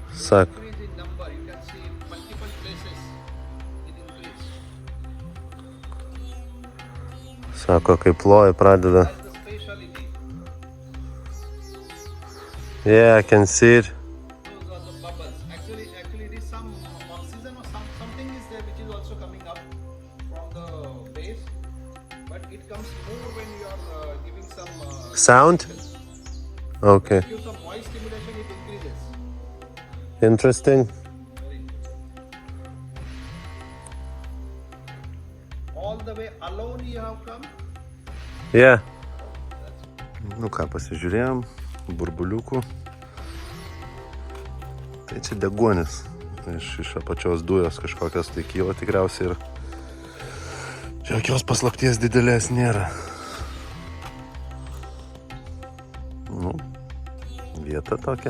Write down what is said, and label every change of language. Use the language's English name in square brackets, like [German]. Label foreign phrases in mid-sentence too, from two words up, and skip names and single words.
[Lithuanian] sako. [English] Increase in number. You can see in multiple places it increase. [Lithuanian] Sako, kai ploja, pradeda. [English] That's the speciality. Yeah, I can see it. Those are the bubbles. Actually, it is some oxygen or something is there which is also coming up from the base, but it comes more when you are giving some Sound? Okay. give some voice stimulation. It increases. Interesting. Very interesting. All the way alone you have come. Yeah. [Lithuanian] Nu ką, pasižiūrėjom. Burbuliukų. Tai čia deguonis. Iš apačios dujos kažkokios tai kyla tikriausiai ir čia jokios paslapties didelės nėra. Nu, vieta tokia.